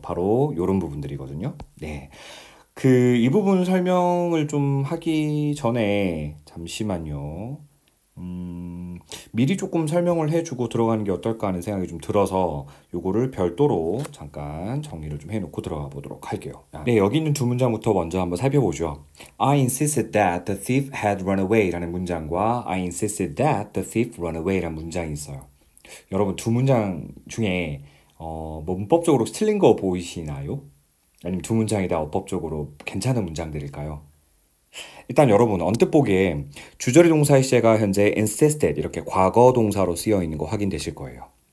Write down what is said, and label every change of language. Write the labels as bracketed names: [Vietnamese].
[Korean] 바로 이런 부분들이거든요. 네. 이 부분 설명을 좀 하기 전에 잠시만요. 미리 조금 설명을 해주고 들어가는 게 어떨까 하는 생각이 좀 들어서 요거를 별도로 잠깐 정리를 좀 해놓고 들어가 보도록 할게요. 네, 여기 있는 두 문장부터 먼저 한번 살펴보죠. [English] I insisted that the thief had run away [Korean] 라는 문장과 [English] I insisted that the thief run away [Korean] 라는 문장이 있어요. 여러분 두 문장 중에 뭐 문법적으로 틀린 거 보이시나요? 아니면 두 문장이 다 어법적으로 괜찮은 문장들일까요? 일단 여러분 언뜻 보기에 주저리 동사의 시제가 현재 insisted 이렇게 과거 동사로 쓰여 있는 거 확인되실 거예요.